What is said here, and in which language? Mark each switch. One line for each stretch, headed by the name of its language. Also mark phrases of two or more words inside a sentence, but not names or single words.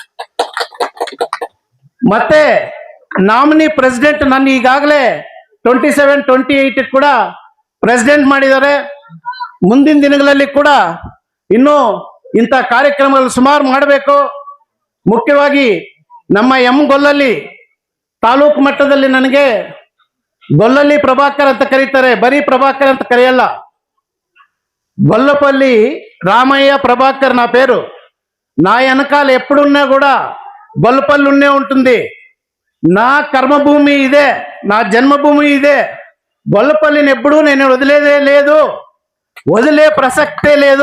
Kannada: ಮತ್ತೆ
English: nominee president
Kannada: ನನ್ನ ಈಗಾಗಲೇ 27, 28 ಕೂಡ ಪ್ರೆಸಿಡೆಂಟ್ ಮಾಡಿದ್ದಾರೆ. ಮುಂದಿನ ದಿನಗಳಲ್ಲಿ ಕೂಡ ಇನ್ನೂ ಇಂಥ ಕಾರ್ಯಕ್ರಮಗಳು ಸುಮಾರು ಮಾಡಬೇಕು. ಮುಖ್ಯವಾಗಿ ನಮ್ಮ ಗೊಲ್ಲಲ್ಲಿ ತಾಲೂಕು ಮಟ್ಟದಲ್ಲಿ ನನಗೆ ಗೊಲ್ಲಲ್ಲಿ ಪ್ರಭಾಕರ್ ಅಂತ ಕರೀತಾರೆ, ಬರೀ ಪ್ರಭಾಕರ್ ಅಂತ ಕರೆಯಲ್ಲ,
Telugu: గొల్లపల్లి రామయ్య ప్రభాకర్ నా పేరు. నా వెనకాల ఎప్పుడున్నా కూడా గొల్లపల్లి ఉన్నే ఉంటుంది. నా కర్మభూమి ఇదే, నా జన్మభూమి ఇదే. గొల్లపల్లిని ఎప్పుడూ నేను వదిలేదే లేదు, వదిలే ప్రసక్తే లేదు.